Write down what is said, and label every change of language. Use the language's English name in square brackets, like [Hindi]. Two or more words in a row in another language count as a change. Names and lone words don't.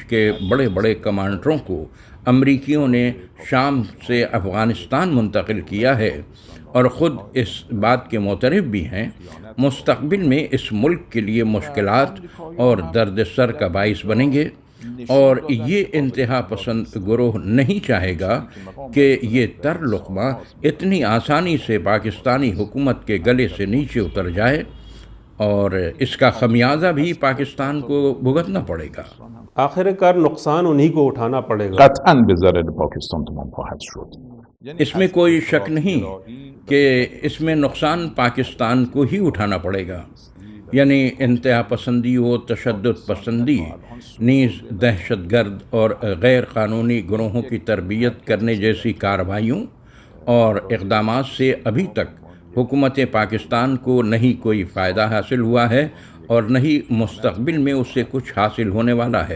[Urdu] کے بڑے بڑے کمانڈروں کو امریکیوں نے شام سے افغانستان منتقل کیا ہے، اور خود اس بات کے معترف بھی ہیں، مستقبل میں اس ملک کے لیے مشکلات اور درد سر کا باعث بنیں گے، اور یہ انتہا پسند گروہ نہیں چاہے گا کہ یہ تر لقمہ اتنی آسانی سے پاکستانی حکومت کے گلے سے نیچے اتر جائے، اور اس کا خمیازہ بھی پاکستان کو بھگتنا پڑے گا۔ آخر کار نقصان انہی کو اٹھانا پڑے گا۔ [Persian] قطعاً به ضرر پاکستان تمام خواهد شد۔ [Urdu] اس میں کوئی شک نہیں کہ اس میں نقصان پاکستان کو ہی اٹھانا پڑے گا، یعنی انتہا پسندی و تشدد پسندی نیز دہشت گرد اور غیر قانونی گروہوں کی تربیت کرنے جیسی کارروائیوں اور اقدامات سے ابھی تک حکومت پاکستان کو نہیں کوئی فائدہ حاصل ہوا ہے، اور نہ ہی مستقبل میں اس سے کچھ حاصل ہونے والا ہے۔